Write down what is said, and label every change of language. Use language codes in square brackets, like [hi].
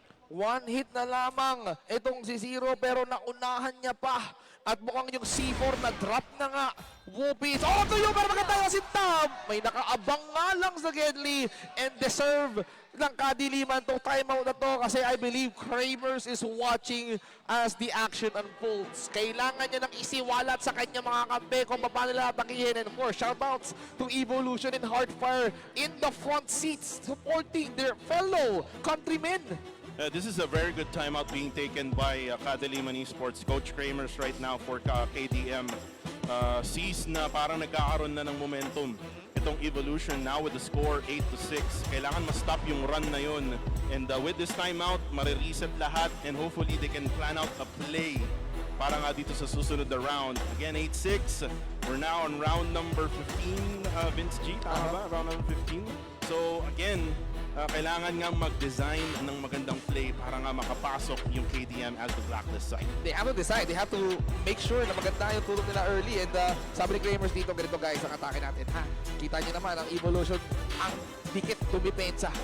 [tl] One hit na lamang itong si Zero pero naunahan niya pa. At mukhang yung C4 na drop na nga. Whoopi. Oh, to you pero maganda yung si Tab. May nakaabang nga lang sa Gedli. [en] And deserve ng KADILIMAN tong timeout na to kasi I believe Kramers is watching as the action unfolds. [tl] Kailangan niya nang isiwalat sa kanya mga kampe kung paano nila atakihin. [en] And of course, shoutouts to Evolution and Hardfire in the front seats supporting their fellow countrymen. This is a very good timeout being taken by KADILIMAN Esports. [tl] Coach Kramers right now for KDM sees na parang nagkakaroon na ng momentum itong Evolution now with the score 8-6. Kailangan ma-stop yung run na yun. And with this timeout, marireset lahat [en] and hopefully they can plan out a play [tl] para nga dito sa susunod na round. Again, 8-6. [en] We're now on round number 15, Vince G. [tl] Tama ba? Round number 15. So again, kailangan nga mag-design ng magandang play para nga makapasok yung KDM [en] at the blacklist side. They have to decide. They have to make sure na maganda yung tulog nila early. [tl] And sabi ni Kramers dito, ganito guys, ang atake natin. Kita nyo naman, ang Evolution, ang dikit tumipensa.